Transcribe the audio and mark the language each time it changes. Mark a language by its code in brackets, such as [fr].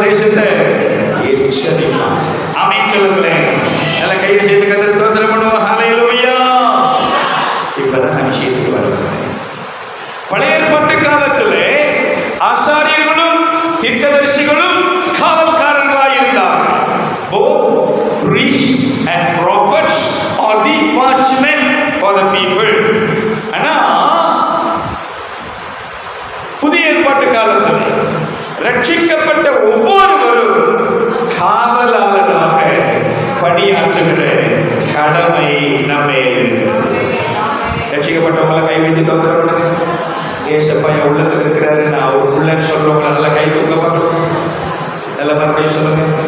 [ta] தேசத்தை எச்சரிப்பாங்க. அமைச்சர்களே நல்ல கையை செய்து கத்திர தோத்திரம் பண்ணுவோம். ஹல்லேலூயா. இப்பதான் நான் விஷயத்துக்கு வருகிறேன். பழைய ஏற்பாட்டு காலத்திலே ஆசாரியர்களும் தீர்க்கதரிசிகளும் காவல்காரர்களாக இருந்தார். [en] Both priests and prophets are the watchmen for the people. [ta] ஆனா புதிய ஏற்பாட்டு காலத்தில் ரட்சிக்கப்பட்ட ஒவ்வொருவரும் காவலாளராக பணியாற்றுகிற கடமை நம்மே இருக்கிறது. ரட்சிக்கப்பட்டவங்களை கை வைத்து தோற்கிறவங்க ஏசப்பையன் உள்ளத்தில் இருக்கிறாரு, நான் ஒரு பிள்ளைன்னு சொல்றவங்களை நல்லா கை தூக்க பார்க்கணும். நல்லா மறுபடியும் சொல்லுங்க.